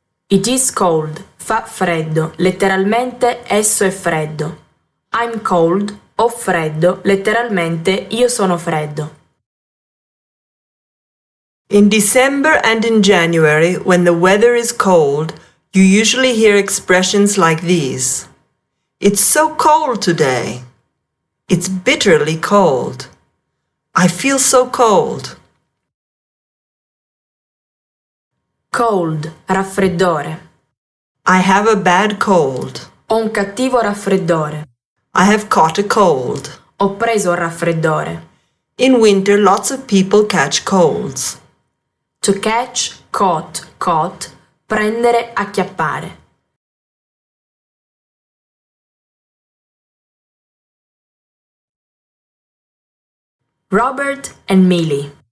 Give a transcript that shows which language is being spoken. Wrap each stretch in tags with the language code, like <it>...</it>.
<en>It is cold,</en> <it>fa freddo, letteralmente esso è freddo.</it> <en>I'm cold,</en> <it>ho freddo, letteralmente io sono freddo.</it> <en>In December and in January, when the weather is cold, you usually hear expressions like these. It's so cold today. It's bitterly cold. I feel so cold. Cold, raffreddore. I have a bad cold.</en> <it>Ho un cattivo raffreddore.</it> <en>I have caught a cold.</en> <it>Ho preso un raffreddore.</it> <en>In winter, lots of people catch colds. To catch, caught,</en> <it>prendere, acchiappare.</it> <en>Robert and Millie.</en>